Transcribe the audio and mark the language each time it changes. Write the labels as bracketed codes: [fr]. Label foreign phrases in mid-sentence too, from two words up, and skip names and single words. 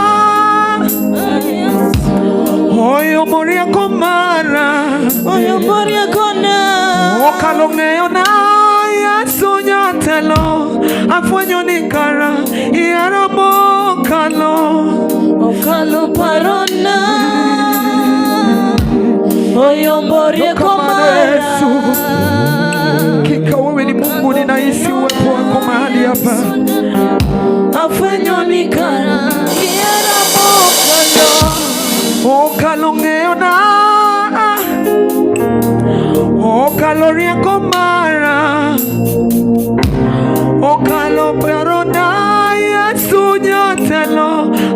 [luo] oyombo rieko mara, okalo ng'eyona Yesu nyatelo, afwenyo ni kara iera mokalo, okalo parona, oyombo rieko mara. [sw] Kika wewe ni Mungu, ninahisi uwepo wako mahali hapa, [luo] afwenyo ni kara iera mokalo, okalo ng'eyona, okalo rieko mara, okalo parona Yesu nyatelo,